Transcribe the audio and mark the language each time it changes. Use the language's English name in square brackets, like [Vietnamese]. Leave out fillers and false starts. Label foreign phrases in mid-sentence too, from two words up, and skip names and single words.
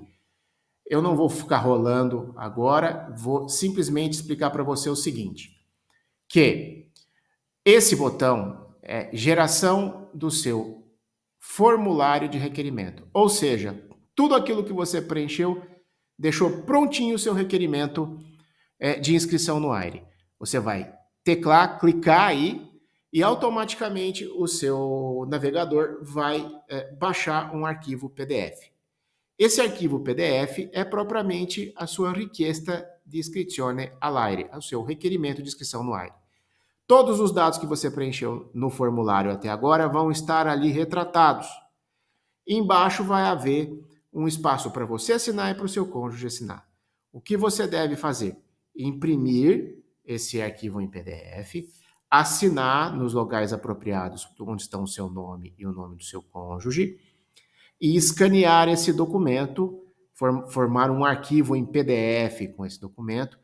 [Portuguese] Eu não vou ficar rolando agora, vou simplesmente explicar para você o seguinte, que esse botão é geração do seu formulário de requerimento, ou seja, tudo aquilo que você preencheu, deixou prontinho o seu requerimento de inscrição no AIRE. Você vai teclar, clicar aí e automaticamente o seu navegador vai baixar um arquivo PDF. Esse arquivo PDF é propriamente a sua [Italian] richiesta di iscrizione all'AIRE, [Portuguese] o seu requerimento de inscrição no AIRE. Todos os dados que você preencheu no formulário até agora vão estar ali retratados. Embaixo vai haver um espaço para você assinar e para o seu cônjuge assinar. O que você deve fazer? Imprimir esse arquivo em PDF, assinar nos locais apropriados onde estão o seu nome e o nome do seu cônjuge, e escanear esse documento, formar um arquivo em PDF com esse documento.